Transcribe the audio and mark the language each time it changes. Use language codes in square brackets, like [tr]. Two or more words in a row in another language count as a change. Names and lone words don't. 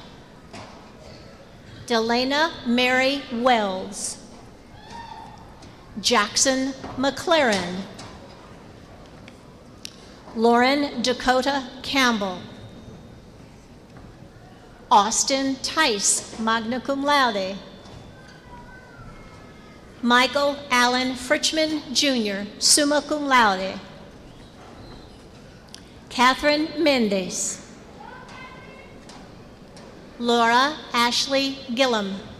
[en] Delana Mary Wells. Jackson McLaren. Lauren Dakota Campbell. Austin Tice, [la] magna cum laude. [en] Michael Allen Fritchman Jr., [la] summa cum laude. [en] Catherine Mendes. Laura Ashley Gillum.